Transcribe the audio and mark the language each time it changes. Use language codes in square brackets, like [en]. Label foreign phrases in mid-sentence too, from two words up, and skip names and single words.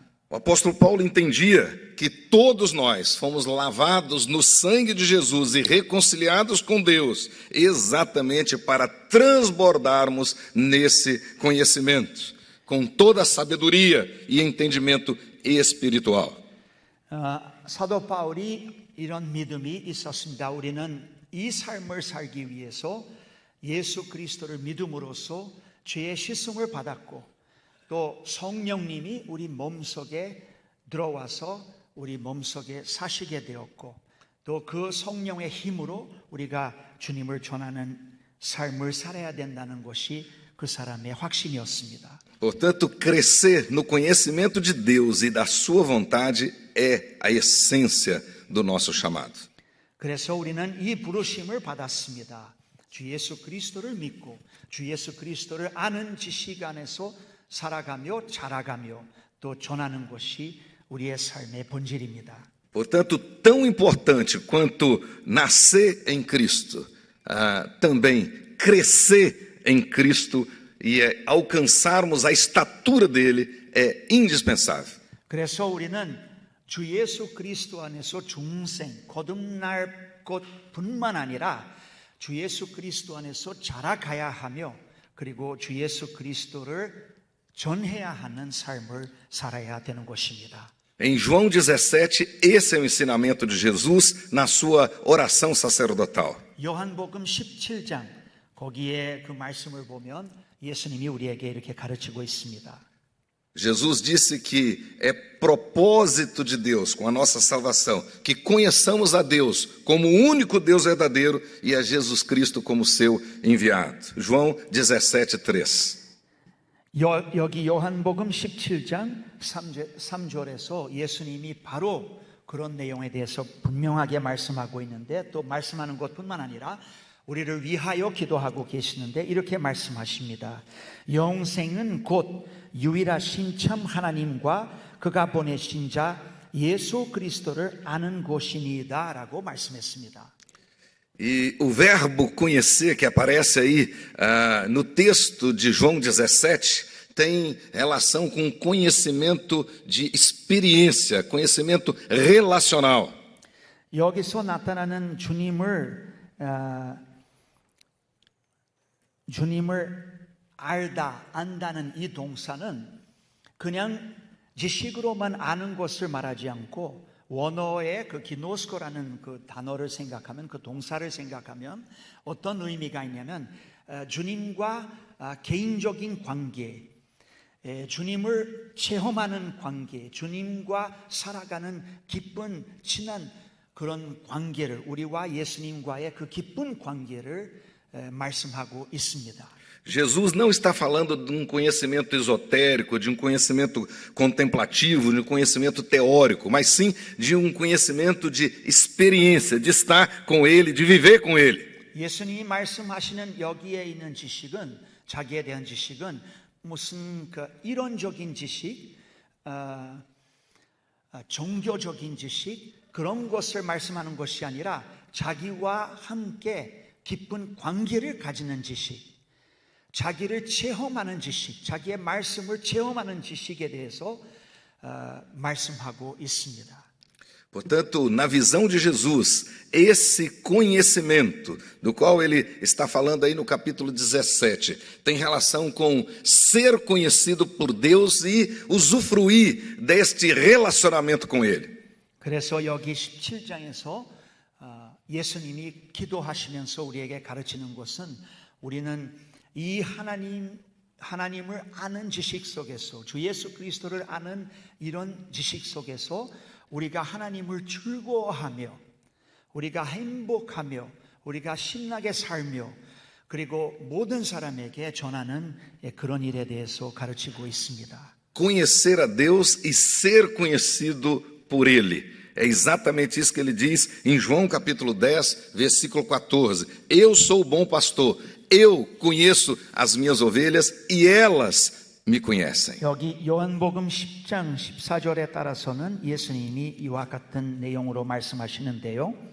[pt] O apóstolo Paulo entendia que todos nós fomos lavados no sangue de Jesus e reconciliados com Deus, exatamente para transbordarmos nesse conhecimento, com toda a sabedoria e entendimento espiritual. [ko] 사도 바울이 이런 믿음이 있었습니다. 우리는 이 삶을 살기 위해서 예수 그리스도를 믿음으로써 죄의 씻음을 받았고 또 성령님이 우리 몸속에 들어와서 우리 몸속에 사시게 되었고 또 그 성령의 힘으로 우리가 주님을 전하는 삶을 살아야 된다는 것이 그 사람의 확신이었습니다. [pt] Portanto, crescer no conhecimento de Deus e da sua vontade é a essência do nosso chamado. [ko] 그래서 우리는 이 부르심을 받았습니다. 주 예수 그리스도를 믿고 주 예수 그리스도를 아는 지식 안에서 살아가며 자라가며 또 전하는 것이 우리의 삶의 본질입니다. [pt] Portanto, tão importante quanto nascer em Cristo, também crescer em Cristo e alcançarmos a estatura dele é indispensável. [ko] 그래서 우리는 주 예수 그리스도 안에서 중생, 거듭날 것뿐만 아니라 주 예수 그리스도 안에서 자라가야 하며 그리고 주 예수 그리스도를 전해야 하는 삶을 살아야 되는 것입니다. [pt] Em João 17, esse é o ensinamento de Jesus na sua oração sacerdotal. [ko] 요한복음 17장 거기에 그 말씀을 보면 예수님이 우리에게 이렇게 가르치고 있습니다. [pt] Jesus disse que é propósito de Deus com a nossa salvação que conheçamos a Deus como o único Deus verdadeiro e a Jesus Cristo como seu enviado. João 17, 3. [ko] 여기 요한복음 17장 3절에서 예수님이 바로 그런 내용에 대해서 분명하게 말씀하고 있는데 또 말씀하는 것뿐만 아니라 우리를 위하여 기도하고 계시는데 이렇게 말씀하십니다. 영생은 곧 유일하신 참 하나님과 그가 보내신 자 예수 그리스도를 아는 것이니이다 라고 말씀했습니다. [pt] E o verbo conhecer que aparece aí no texto de João 17 tem relação com conhecimento de experiência, conhecimento relacional. [ko] 여기서 나타나는 주님을 알다, 안다는 이 동사는 그냥 지식으로만 아는 것을 말하지 않고 원어의 그 기노스코라는 그 단어를 생각하면 그 동사를 생각하면 어떤 의미가 있냐면 주님과 개인적인 관계, 주님을 체험하는 관계, 주님과 살아가는 기쁜 친한 그런 관계를 우리와 예수님과의 그 기쁜 관계를 말씀하고 있습니다. [pt] Jesus não está falando de um conhecimento esotérico, de um conhecimento contemplativo, de um conhecimento teórico, mas sim de um conhecimento de experiência, de estar com Ele, de viver com Ele. [ko] 예수님이 말씀하시는 여기에 있는 지식은 자기에 대한 지식은 무슨 그 이론적인 지식, 종교적인 지식 그런 것을 말씀하는 것이 아니라 자기와 함께 깊은 관계를 가지는 지식, 자기를 체험하는 지식, 자기의 말씀을 체험하는 지식에 대해서 말씀하고 있습니다. [pt] Portanto, na visão de Jesus, esse conhecimento do qual ele está falando aí no capítulo 17, tem relação com ser conhecido por Deus e usufruir deste relacionamento com Ele. [ko] 그래서 여기 17장에서 예수님이 기도하시면서 우리에게 가르치는 것은 우리는 이 하나님을 아는 지식 속에서 주 예수 그리스도를 아는 이런 지식 속에서 우리가 하나님을 즐거워하며 우리가 행복하며 우리가 신나게 살며 그리고 모든 사람에게 전하는 그런 일에 대해서 가르치고 있습니다. [pt] Conhecer a Deus e ser conhecido por Ele. É exatamente isso que ele diz em João capítulo 10, versículo 14. Eu sou o bom pastor, eu conheço as minhas ovelhas e elas me conhecem. [ko] 여기 요한복음 10장 14절에 따라서는 예수님이 이와 같은 내용으로 말씀하시는데요.